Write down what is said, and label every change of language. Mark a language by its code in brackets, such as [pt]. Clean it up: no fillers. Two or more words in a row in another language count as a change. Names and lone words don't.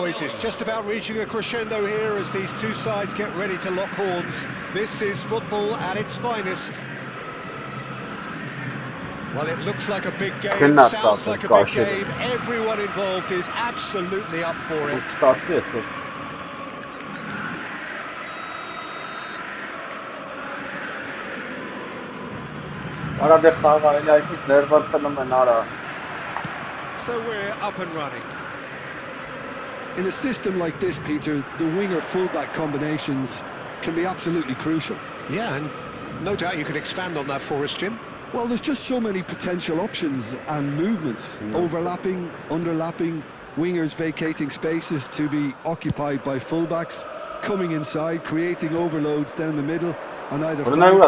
[en] noise de is hoy. just about reaching a crescendo here as these two sides get ready to lock horns. This is football at its finest. Well, it looks like a big game, Cannot sounds stop like a them, big gosh, game. Everyone involved is absolutely up for it. [hy] Ստացվի էսօր։ Արա դե խաղա էլի այսպես ներվացնում են արա։ [en] So we're up and running. In a system like this, Peter, the winger-fullback combinations can be absolutely crucial. Yeah, and no doubt you could expand on that for us, Jim. Well, there's just so many potential options and movements. Overlapping, underlapping, wingers vacating spaces to be occupied by fullbacks, coming inside, creating overloads down the middle on either flank.